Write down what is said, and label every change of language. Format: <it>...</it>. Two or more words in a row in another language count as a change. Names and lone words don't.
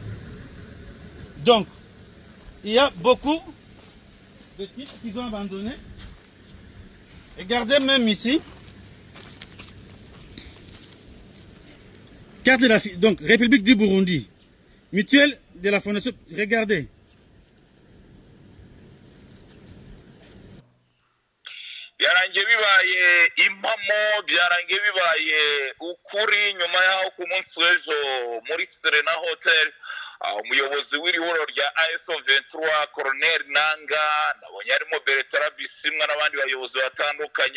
<fr>Donc, il y a beaucoup de titres qu'ils ont abandonnés. Regardez même ici. Carte de la donc République du Burundi. Mutuelle de la Fondation. Regardez.</fr> <rw>byarangiye bibaye impamo byarangiye bibaye ukuri nyuma yaho ku munsi w'ejo muri Serena Hotel umuyobozi w'irihuro rya ASO 23 Colonel Nanga nabonye arimo Bertrand Bisimwa n'abandi bayobozi batandukanye</rw>